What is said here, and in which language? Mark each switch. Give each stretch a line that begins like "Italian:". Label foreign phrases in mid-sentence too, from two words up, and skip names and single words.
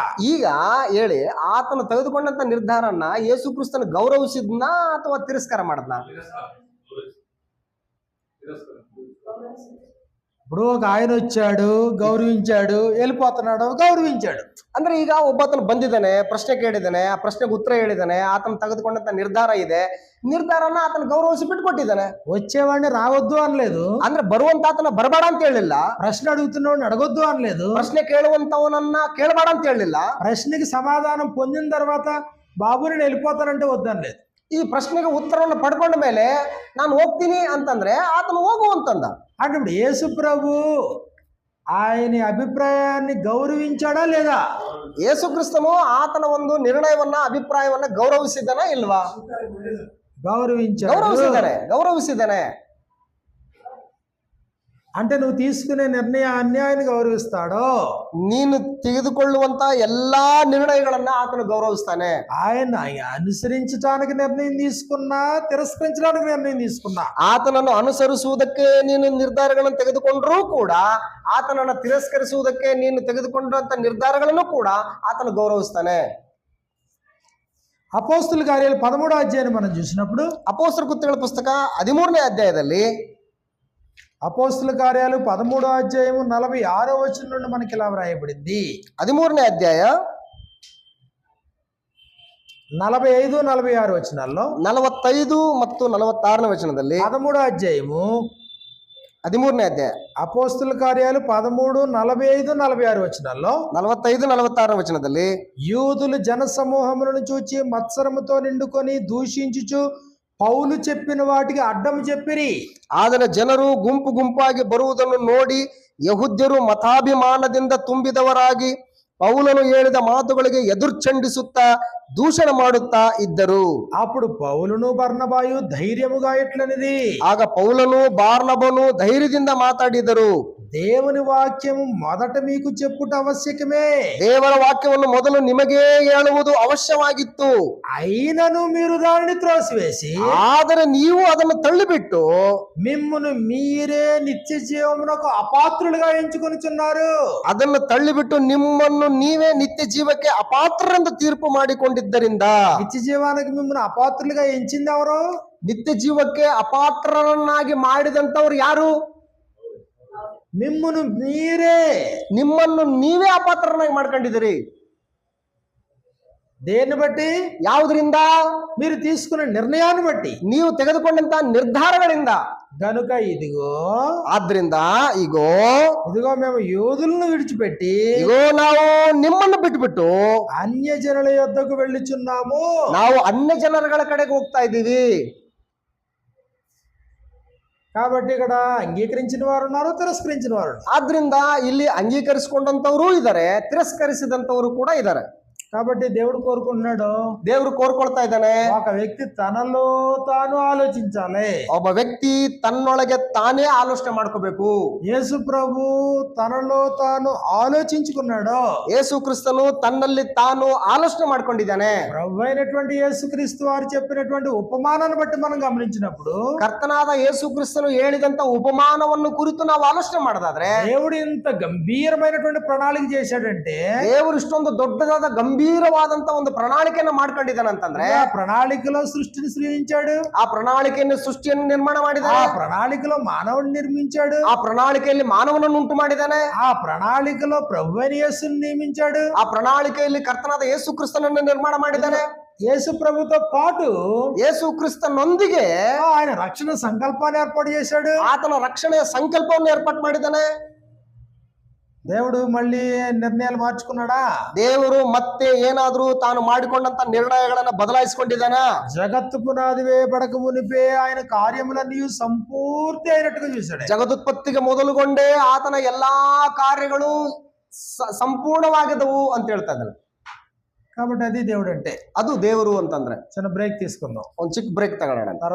Kannada: ಈಗ ಹೇಳಿ, ಆತನು ತೆಗೆದುಕೊಂಡಂತ ನಿರ್ಧಾರನ್ನ ಯೇಸು ಕ್ರಿಸ್ತನ ಗೌರವಿಸಿದ್ನಾ ಅಥವಾ ತಿರಸ್ಕಾರ ಮಾಡದ್ನಾ?
Telugu: ఇప్పుడు ఒక ఆయన వచ్చాడు, గౌరవించాడు, వెళ్ళిపోతున్నాడు, గౌరవించాడు.
Kannada: ಅಂದ್ರೆ ಈಗ ಒಬ್ಬತನು ಬಂದಿದ್ದಾನೆ, ಪ್ರಶ್ನೆ ಕೇಳಿದ್ದಾನೆ, ಆ ಪ್ರಶ್ನೆಗೆ ಉತ್ತರ ಹೇಳಿದ್ದಾನೆ, ಆತನು ತೆಗೆದುಕೊಂಡಂತ ನಿರ್ಧಾರ ಇದೆ, ನಿರ್ಧಾರನ ಆತನ ಗೌರವಿಸಿ ಬಿಟ್ಕೊಟ್ಟಿದ್ದಾನೆ.
Telugu: వచ్చేవాడిని రావద్దు అనలేదు,
Kannada: ಅಂದ್ರೆ ಬರುವಂತ ಆತನ ಬರಬೇಡ ಅಂತ ಹೇಳಿಲ್ಲ,
Telugu: ప్రశ్న అడుగుతున్నవాడిని అడగొద్దు అనలేదు,
Kannada: ಪ್ರಶ್ನೆ ಕೇಳುವಂತವನನ್ನ ಕೇಳಬೇಡ ಅಂತ ಹೇಳಿಲ್ಲ,
Telugu: ప్రశ్నకి సమాధానం పొందిన తర్వాత బాబు నేను వెళ్ళిపోతానంటే వద్దనలేదు.
Kannada: ಈ ಪ್ರಶ್ನೆಗೆ ಉತ್ತರವನ್ನು ಪಡ್ಕೊಂಡ ಮೇಲೆ ನಾನು ಹೋಗ್ತೀನಿ ಅಂತಂದ್ರೆ ಆತನು ಹೋಗು ಅಂತಂದ.
Telugu: అంటే ఇప్పుడు యేసు ప్రభు ఆయన అభిప్రాయాన్ని గౌరవించాడా లేదా?
Kannada: ಯೇಸು ಕ್ರಿಸ್ತನು ಆತನ ಒಂದು ನಿರ್ಣಯವನ್ನ, ಅಭಿಪ್ರಾಯವನ್ನ ಗೌರವಿಸಿದ್ದಾನ ಇಲ್ವಾ? ಗೌರವಿಸಿದ್ದಾನೆ.
Telugu: అంటే నువ్వు తీసుకునే నిర్ణయాన్ని ఆయన గౌరవిస్తాడు.
Kannada: ನೀನು ತೆಗೆದುಕೊಳ್ಳುವಂತ ಎಲ್ಲಾ ನಿರ್ಣಯಗಳನ್ನ ಆತನು ಗೌರವಿಸ್ತಾನೆ.
Telugu: ఆయన అనుసరించడానికి నిర్ణయం తీసుకున్నా, తిరస్కరించడానికి నిర్ణయం తీసుకున్నా,
Kannada: ಆತನನ್ನು ಅನುಸರಿಸುವುದಕ್ಕೆ ನೀನು ನಿರ್ಧಾರಗಳನ್ನು ತೆಗೆದುಕೊಂಡ್ರೂ ಕೂಡ, ಆತನನ್ನು ತಿರಸ್ಕರಿಸುವುದಕ್ಕೆ ನೀನು ತೆಗೆದುಕೊಂಡಂತ ನಿರ್ಧಾರಗಳನ್ನು ಕೂಡ ಆತನು ಗೌರವಿಸ್ತಾನೆ.
Telugu: అపోస్తుల కార్యాలు 13వ అధ్యాయాన్ని మనం చూసినప్పుడు,
Kannada: ಅಪೊಸ್ತಲರ ಕೃತ್ಯಗಳ ಪುಸ್ತಕ 13ನೇ ಅಧ್ಯಾಯದಲ್ಲಿ,
Telugu: అపోస్తుల కార్యాలు 13వ అధ్యాయము 46వ వచనం నుండి మనకి ఇలా వ్రాయబడింది.
Kannada: 13ನೇ ಅಧ್ಯಾಯ
Telugu: 45, 46 వచనాల్లో,
Kannada: 45 ಮತ್ತು 46ನೇ ವಚನದಲ್ಲಿ,
Telugu: 13వ అధ్యాయము
Kannada: 13ನೇ ಅಧ್ಯಾಯ,
Telugu: అపోస్తుల కార్యాలు 13, 45, 46 వచనాల్లో,
Kannada: 45, 46ನೇ ವಚನದಲ್ಲಿ,
Telugu: యూదులు జన సమూహములను చూచి మత్సరముతో నిండుకొని దూషించుచు పౌలు చెప్పిన వాటికి అడ్డం చెప్పిరి.
Kannada: ಆದರೆ ಜನರು ಗುಂಪು ಗುಂಪಾಗಿ ಬರುವುದನ್ನು ನೋಡಿ ಯಹೂದ್ಯರು ಮತಾಭಿಮಾನದಿಂದ ತುಂಬಿದವರಾಗಿ ಪೌಲನು ಹೇಳಿದ ಮಾತುಗಳಿಗೆ ಎದುರ್ಚಂಡಿಸುತ್ತಾ ದೂಷಣೆ ಮಾಡುತ್ತಾ ಇದ್ದರು.
Telugu: అప్పుడు పౌలును బర్నబాయు ధైర్యముగా ఇట్లనిది,
Kannada: ಆಗ ಪೌಲನು ಬಾರ್ನಬನು ಧೈರ್ಯದಿಂದ ಮಾತಾಡಿದರು.
Telugu: దేవుని వాక్యము మొదట మీకు చెప్పుట ఆవశ్యకమే,
Kannada: ದೇವರ ವಾಕ್ಯವನ್ನು ಮೊದಲು ನಿಮಗೆ ಹೇಳುವುದು ಅವಶ್ಯವಾಗಿತ್ತು.
Telugu: అయినను మీరు దానిని త్రోసివేసి,
Kannada: ಆದರೆ ನೀವು ಅದನ್ನು ತಳ್ಳಿಬಿಟ್ಟು
Telugu: మిమ్మును మీరే నిత్య జీవమునకు అపాత్రులుగా ఎంచుకొనుచున్నారు.
Kannada: ಅದನ್ನು ತಳ್ಳಿಬಿಟ್ಟು ನಿಮ್ಮನ್ನು ನೀವೇ ನಿತ್ಯ ಜೀವಕ್ಕೆ ಅಪಾತ್ರರೆಂದು ತೀರ್ಪು ಮಾಡಿಕೊಂಡಿದ್ದರಿಂದ.
Telugu: నిత్య జీవానికి మిమ్మల్ని అపాత్రులుగా ఎంచింది ఎవరు?
Kannada: ನಿತ್ಯ ಜೀವಕ್ಕೆ ಅಪಾತ್ರರನ್ನಾಗಿ ಮಾಡಿದಂತವ್ರು ಯಾರು?
Telugu: మిమ్మును మీరే.
Kannada: ನಿಮ್ಮನ್ನು ನೀವೇ ಅಪಾತ್ರರನ್ನಾಗಿ ಮಾಡ್ಕೊಂಡಿದ್ದೀರಿ.
Telugu: దేన్ని బట్టి?
Kannada: ಯಾವುದರಿಂದ?
Telugu: మీరు తీసుకున్న నిర్ణయాన్ని బట్టి,
Kannada: ನೀವು ತೆಗೆದುಕೊಂಡಂತ ನಿರ್ಧಾರಗಳಿಂದ.
Telugu: గనుక ఇదిగో,
Kannada: ಆದ್ರಿಂದ
Telugu: ఇదిగో మేము యూదులను విడిచిపెట్టి
Kannada: ನಾವು ನಿಮ್ಮನ್ನು ಬಿಟ್ಬಿಟ್ಟು
Telugu: అన్య జనుల యొద్దకు వెళ్ళుచున్నాము.
Kannada: ನಾವು ಅನ್ಯ ಜನರುಗಳ ಕಡೆಗೆ ಹೋಗ್ತಾ ಇದ್ದೀವಿ.
Telugu: కాబట్టి ఇక్కడ అంగీకరించిన వారు ఉన్నారు, తిరస్కరించిన వారు.
Kannada: ಆದ್ರಿಂದ ಇಲ್ಲಿ ಅಂಗೀಕರಿಸಿಕೊಂಡಂತವರು ಇದ್ದಾರೆ, ತಿರಸ್ಕರಿಸಿದಂತವರು ಕೂಡ ಇದ್ದಾರೆ.
Telugu: కాబట్టి దేవుడు కోరుకుంటున్నాడు,
Kannada: ದೇವರು ಕೋರ್ಕೊಳ್ತಾ ಇದ್ದಾನೆ,
Telugu: ఒక వ్యక్తి తనలో తాను ఆలోచించాలి.
Kannada: ಒಬ್ಬ ವ್ಯಕ್ತಿ ತನ್ನೊಳಗೆ ತಾನೇ ಆಲೋಚನೆ ಮಾಡ್ಕೋಬೇಕು.
Telugu: యేసు ప్రభు తనలో తాను ఆలోచించుకున్నాడు.
Kannada: ಯೇಸು ಕ್ರಿಸ್ತನು ತನ್ನಲ್ಲಿ ತಾನು ಆಲೋಚನೆ ಮಾಡ್ಕೊಂಡಿದ್ದಾನೆ.
Telugu: ప్రభు అయినటువంటి యేసుక్రీస్తు వారు చెప్పినటువంటి ఉపమానాన్ని బట్టి మనం గమనించినప్పుడు,
Kannada: ಕರ್ತನಾದ ಯೇಸು ಕ್ರಿಸ್ತನು ಹೇಳಿದಂತ ಉಪಮಾನವನ್ನು ಕುರಿತು ನಾವು ಆಲೋಚನೆ ಮಾಡೋದಾದ್ರೆ,
Telugu: దేవుడు ఇంత గంభీరమైనటువంటి ప్రణాళిక చేశాడంటే,
Kannada: ದೇವರು ಇಷ್ಟೊಂದು ದೊಡ್ಡದಾದ ಗಂಭೀರವಾದಂತ ಒಂದು ಪ್ರಣಾಳಿಕೆಯನ್ನು ಮಾಡ್ಕೊಂಡಿದ್ದಾನೆ ಅಂತಂದ್ರೆ,
Telugu: ఆ ప్రణాళికలో సృష్టిని సృజించాడు,
Kannada: ಆ ಪ್ರಣಾಳಿಕೆಯನ್ನು ಸೃಷ್ಟಿಯನ್ನು ನಿರ್ಮಾಣ ಮಾಡಿದ್ದಾನೆ,
Telugu: ఆ ప్రణాళికలో మానవుడిని నిర్మించాడు,
Kannada: ಆ ಪ್ರಣಾಳಿಕೆಯಲ್ಲಿ ಮಾನವನನ್ನು ಉಂಟು ಮಾಡಿದ್ದಾನೆ,
Telugu: ఆ ప్రణాళికలో ప్రభు అయిన యేసుని నియమించాడు,
Kannada: ಆ ಪ್ರಣಾಳಿಕೆಯಲ್ಲಿ ಕರ್ತನಾದ ಯೇಸು ಕ್ರಿಸ್ತನನ್ನು ನಿರ್ಮಾಣ ಮಾಡಿದ್ದಾನೆ.
Telugu: యేసు ప్రభుతో పాటు
Kannada: ಯೇಸು ಕ್ರಿಸ್ತನೊಂದಿಗೆ
Telugu: ఆయన రక్షణ సంకల్పాన్ని ఏర్పాటు చేశాడు.
Kannada: ಆತನ ರಕ್ಷಣೆಯ ಸಂಕಲ್ಪವನ್ನು ಏರ್ಪಾటు ಮಾಡಿದ್ದಾನೆ.
Telugu: దేవుడు మళ్ళీ నిర్ణయాలు మార్చుకున్నాడా?
Kannada: ದೇವರು ಮತ್ತೆ ಏನಾದ್ರೂ ತಾನು ಮಾಡಿಕೊಂಡಂತ ನಿರ್ಣಯಗಳನ್ನ ಬದಲಾಯಿಸಿಕೊಂಡಿದ್ದಾನ?
Telugu: జగత్తు పునాది వేయబడక మునిపే ఆయన కార్యములన్నీ సంపూర్తి అయినట్టుగా చూశాడు.
Kannada: ಜಗದುತ್ಪತ್ತಿಗೆ ಮೊದಲುಗೊಂಡೇ ಆತನ ಎಲ್ಲಾ ಕಾರ್ಯಗಳು ಸಂಪೂರ್ಣವಾಗಿದ್ದವು ಅಂತ ಹೇಳ್ತಾ ಇದ್ದಾನೆ.
Telugu: కాబట్టి అది దేవుడు అంటే.
Kannada: ಅದು ದೇವರು ಅಂತಂದ್ರೆ.
Telugu: చిన్న బ్రేక్ తీసుకుందాం,
Kannada: ಒಂದು ಚಿಕ್ಕ ಬ್ರೇಕ್ ತಗೊಳ್ಳೋಣ.